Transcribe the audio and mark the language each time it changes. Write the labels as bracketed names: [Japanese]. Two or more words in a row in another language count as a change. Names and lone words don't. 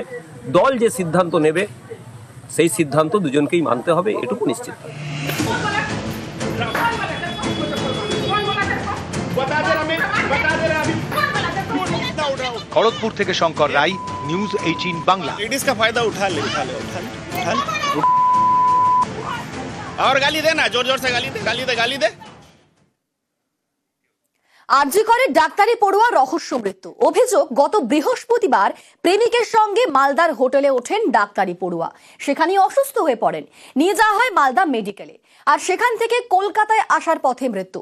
[Bangla] দল যে সিদ্ধান্ত নেবে সেই সিদ্ধান্ত দুজনকেই মানতে হবে, এটুকু নিশ্চিত। খড়গপুর থেকে শঙ্কর রায়, নিউজ 18 বাংলা। [Hindi] लेडीज का फायदा उठा ले और गाली दे ना, जोर जोर से गाली दे। [Bangla] আরজি করে ডাক্তারি পড়ুয়া রহস্য মৃত্যু। অভিযোগ, গত বৃহস্পতিবার প্রেমিকের সঙ্গে মালদার হোটেলে ওঠেন ডাক্তারি পড়ুয়া। সেখানে অসুস্থ হয়ে পড়েন, নিয়ে যাওয়া হয় মালদা মেডিকেলে, আর সেখান থেকে কলকাতায় আসার পথে মৃত্যু।